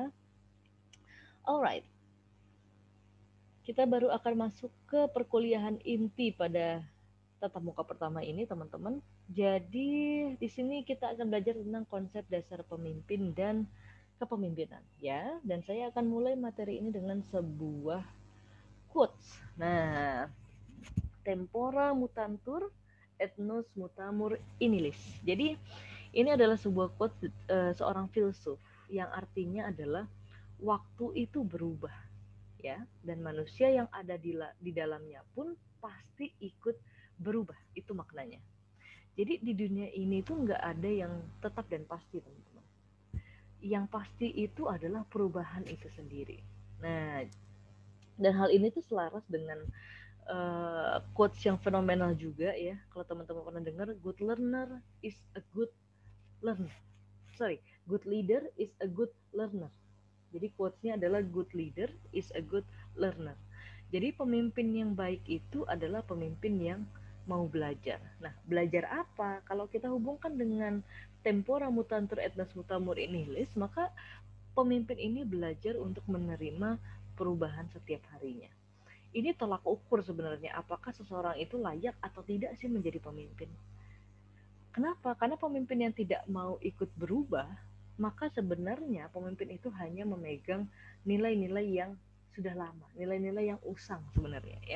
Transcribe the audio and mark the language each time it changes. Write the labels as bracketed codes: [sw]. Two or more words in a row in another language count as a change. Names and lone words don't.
[id] Alright, kita baru akan masuk ke perkuliahan inti pada tatap muka pertama ini, teman-teman. Jadi di sini kita akan belajar tentang konsep dasar pemimpin dan kepemimpinan ya. Dan saya akan mulai materi ini dengan sebuah quotes. Nah, [la] tempora mutantur et nos mutamur inilis. [id] Jadi ini adalah sebuah quotes seorang filsuf yang artinya adalah waktu itu berubah ya, dan manusia yang ada di dalamnya pun pasti ikut berubah. Itu maknanya. Jadi di dunia ini tuh nggak ada yang tetap dan pasti, teman-teman. Yang pasti itu adalah perubahan itu sendiri. Nah, dan hal ini tuh selaras dengan quotes yang fenomenal juga ya. Kalau teman-teman pernah dengar, [en] good learner is a good learner. Sorry, good leader is a good learner. [id] Jadi quotesnya adalah [en] good leader is a good learner. [id] Jadi pemimpin yang baik itu adalah pemimpin yang mau belajar. Nah, belajar apa? Kalau kita hubungkan dengan [la] tempora mutantur et nas mutamur in nihil, [id] maka pemimpin ini belajar untuk menerima perubahan setiap harinya. Ini tolak ukur sebenarnya apakah seseorang itu layak atau tidak sih menjadi pemimpin. Kenapa? Karena pemimpin yang tidak mau ikut berubah, maka sebenarnya pemimpin itu hanya memegang nilai-nilai yang sudah lama, nilai-nilai yang usang sebenarnya ya.